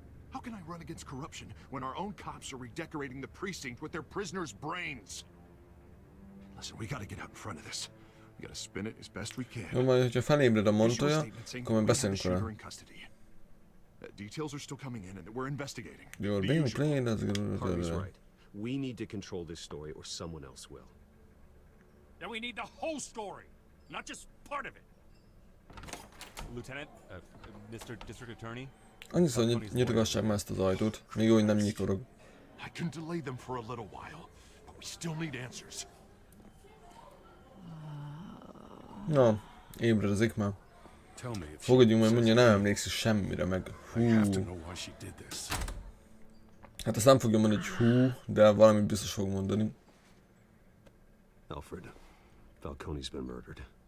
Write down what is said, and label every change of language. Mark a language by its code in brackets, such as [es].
[en] How can I run against corruption when our own cops are redecorating the precinct with their prisoners' brains? Listen, we gotta get out in front of this. We gotta spin it as best we can. [hu] Jó, majd, hogyha felébred a Montoya, akkor majd beszélünk vele. [en] Details are still coming in and we're investigating. You're being played as Harvey's right. We need to control this story or someone else will. Then we need the whole story, not just part of it. Lieutenant, Mr. District Attorney. [hu] Annyiszor nyitogassák már ezt az ajtót, még jó, hogy nem nyikorog. I can delay them for a little while, but we still need answers. Na, ébredezik már. Fogadjunk meg, mondja, nem emlékszik semmire meg. Hú. Hát azt nem fogja mondani, hogy hú, de valami biztos fog mondani. [en] Alfred, Falcone's been murdered.